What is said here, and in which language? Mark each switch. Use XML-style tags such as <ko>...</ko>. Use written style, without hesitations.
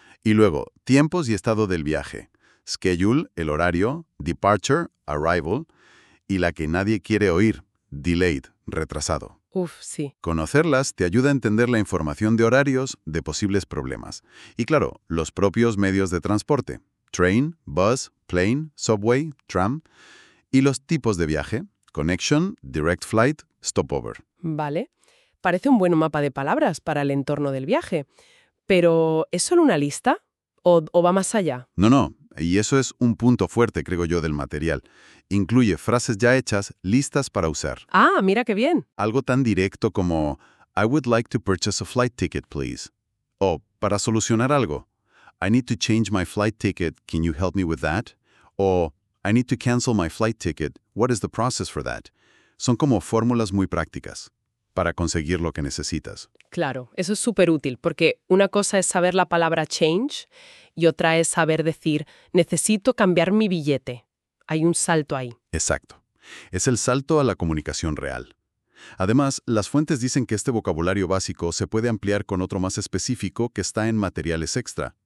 <es>Y luego, tiempos y estado del viaje. Schedule, el horario, departure, arrival, y la que nadie quiere oír, delayed, retrasado. Uf, sí. Conocerlas te ayuda a entender la información de horarios de posibles problemas. Y claro, los propios medios de transporte. Train, bus, plane, subway, tram. Y los tipos de viaje.</es> <en>Connection, direct flight, stopover.</en> <es>Vale. Parece un buen mapa de palabras para el entorno del viaje. Pero ¿es solo una lista? ¿O va más allá? No, no. Y eso es un punto fuerte, creo yo, del material. Incluye frases ya hechas, listas para usar. Ah, mira qué bien. Algo tan directo como</es> <en>I would like to purchase a flight ticket, please.</en> <es>O para solucionar algo.</es> <en>I need to change my flight ticket. Can you help me with that? Or I need to cancel my flight ticket. What is the process for that?</en> <es>Son como fórmulas muy prácticas para conseguir lo que necesitas. Claro, eso es súper útil porque una cosa es saber la palabra change y otra es saber decir necesito cambiar mi billete. Hay un salto ahí. Exacto. Es el salto a la comunicación real. Además, las fuentes dicen que este vocabulario básico se puede ampliar con otro más específico que está en materiales extra.</es>